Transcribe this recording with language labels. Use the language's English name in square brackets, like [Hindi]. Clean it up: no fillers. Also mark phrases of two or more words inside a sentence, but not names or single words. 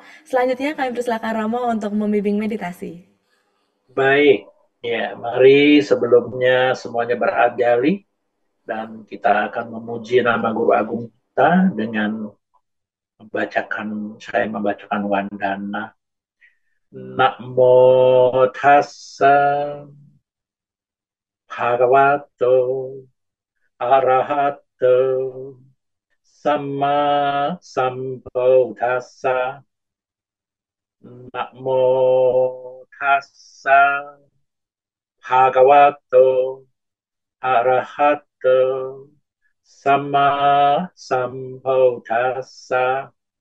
[Indonesian] Selanjutnya kami persilakan Romo untuk membimbing meditasi. Baik. Ya, mari sebelumnya semuanya beradali dan kita akan memuji nama Guru Agung kita dengan saya membacakan wandana. [Pali] Namo tassa bhagavato arahato samma sambuddhassa. Namo tassa bhagavato arahato samma sambuddhassa.